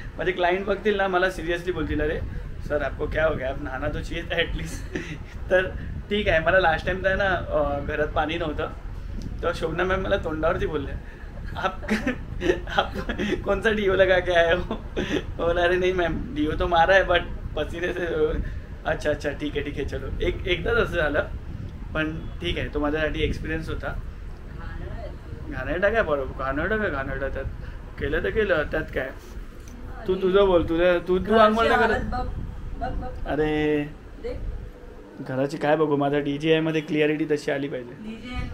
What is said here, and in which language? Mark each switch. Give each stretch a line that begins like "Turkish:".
Marathi: माझे क्लाइंट बघतील ना मला सिरियसली बोलतील,
Hindi: अरे सर आपको क्या हो गया, आप नहाना तो चाहिए था एटलीस्ट.
Marathi: तर ठीक आहे. मला लास्ट टाइम तर ना घरात पाणी नव्हतं, तेव्हा शोभना मॅम मला तोंडावरती बोलले,
Hindi: आप कौन सा डीओ लगा के आए हो? बोला अरे नहीं मैम, डीओ तो मारा है बट पसीने से.
Marathi: अच्छा ठीक आहे चलो. एकदाच असं झालं, पण ठीक आहे. तो माझ्यासाठी एक्सपिरियन्स होता. घाणेरडा काय बरोबर, घाणेरडा त्यात केलं तर केलं, त्यात काय. तू तुझं बोल. तू आंघोळ नाही करत. अरे घराची काय बघू, माझा DJI मध्ये क्लिअरिटी तशी आली पाहिजे.